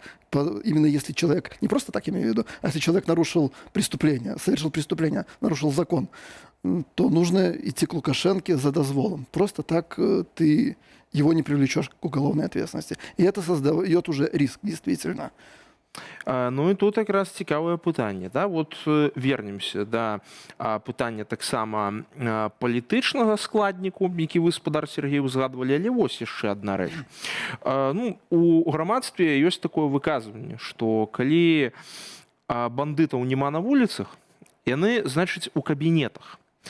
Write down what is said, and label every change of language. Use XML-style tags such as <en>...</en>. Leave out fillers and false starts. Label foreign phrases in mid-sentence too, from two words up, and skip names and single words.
<ru>Именно если человек, не просто так имею в виду, а если человек нарушил преступление, совершил преступление, нарушил закон, то нужно идти к Лукашенке за дозволом. Просто так ты его не привлечешь к уголовной ответственности. И это создает уже риск, действительно.</ru> <be>Ну і тут якраз цікавае пытанне, да?</be> <ru>Вот вернемся</ru> <be>да пытання таксама палітычнага складніку, які вы, спадар Сергей, узгадвалі, але вось яшчэ адна рэч. Ну, у грамадстве ёсць такое выказванне, што калі бандытаў няма на вуліцах, яны, значыць, у кабінетах.</be>